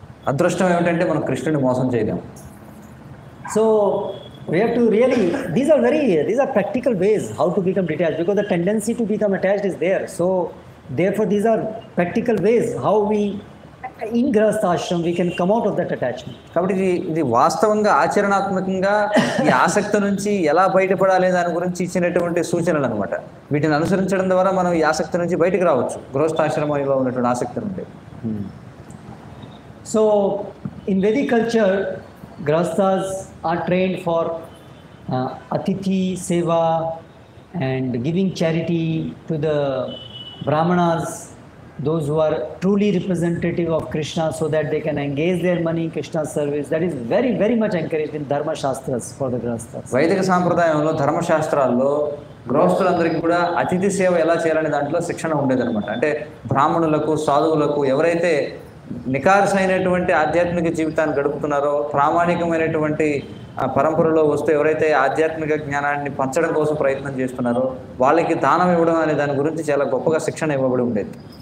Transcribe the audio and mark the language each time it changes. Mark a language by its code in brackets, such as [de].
[te] అదృష్టం ఏమిటంటే మనం కృష్ణుడిని మోసం చేయలేము. [en] So we have to really, these are practical ways how to become detached, because the tendency to become attached is there. So therefore these are practical ways how we in Grihastha ashram we can come out of that attachment. [te] కాబట్టి ఇది వాస్తవంగా ఆచరణాత్మకంగా ఈ ఆసక్తి నుంచి ఎలా బయటపడాలి దాని గురించి ఇచ్చినటువంటి సూచనలు అనమాట. వీటిని అనుసరించడం ద్వారా మనం ఈ ఆసక్తి నుంచి బయటకు రావచ్చు, గృహస్థాశ్రమంలో ఉన్నటువంటి ఆసక్తి నుండి. [en] So in Vedic culture, Grihasthas are trained for atithi seva and giving charity to the Brahmanas, those who are truly representative of Krishna, so that they can engage their money in Krishna's service. That is very, very much encouraged in Dharma Shastras for the Grihasthas. [te] వైదిక సాంప్రదాయంలో ధర్మశాస్త్రాల్లో గృహస్థులందరికీ కూడా అతిథి సేవ ఎలా చేయాలనే దాంట్లో శిక్షణ ఉండేదన్నమాట. అంటే బ్రాహ్మణులకు, సాధువులకు, ఎవరైతే నికార్సైనటువంటి ఆధ్యాత్మిక జీవితాన్ని గడుపుతున్నారో, ప్రామాణికమైనటువంటి పరంపరలో వస్తూ ఎవరైతే ఆధ్యాత్మిక జ్ఞానాన్ని పంచడం కోసం ప్రయత్నం చేస్తున్నారో వాళ్ళకి దానం ఇవ్వడం అనే దాని గురించి చాలా గొప్పగా శిక్షణ ఇవ్వబడి ఉండేది.